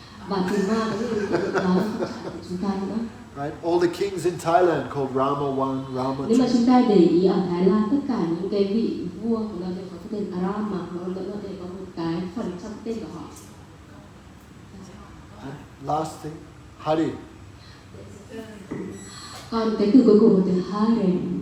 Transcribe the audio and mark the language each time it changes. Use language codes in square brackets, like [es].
[vi] Và từ Ma có nghĩa là tội lỗi đó không trả của chúng ta nữa. [en] Right? All the kings in Thailand called Rama 1, Rama 2. [vi] Nếu mà chúng ta để ý ở Thái Lan, tất cả những cái vị vua của nó đều có cái tên Rama, nó đều có một cái phần trong tên của họ. [en] And last thing, Hari. [vi] Còn cái từ cuối cùng là từ Hare.